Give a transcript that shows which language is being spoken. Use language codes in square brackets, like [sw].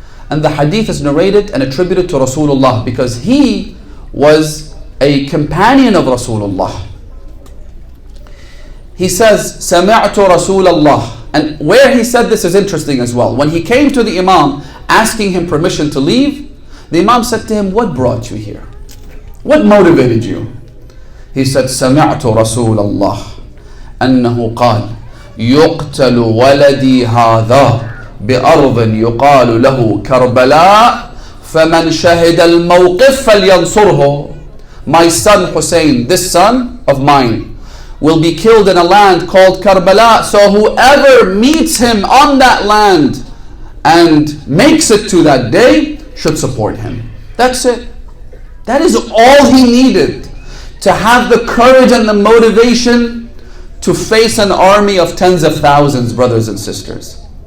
[en] And the hadith is narrated and attributed to Rasulullah because he was a companion of Rasulullah. He says, [ar] سمعت رسول الله [en] And where he said this is interesting as well. When he came to the Imam asking him permission to leave, the Imam said to him, what brought you here? What motivated you? He said, [ar] سمعت رسول الله أنه قال يقتل ولدي هذا بأرض يقال له كربلاء فمن شهد الموقف فلينصره. [en] My son Hussein, this son of mine, will be killed in a land called Karbala. So whoever meets him on that land and makes it to that day should support him. That's it. That is all he needed to have the courage and the motivation to face an army of tens of thousands, brothers and sisters.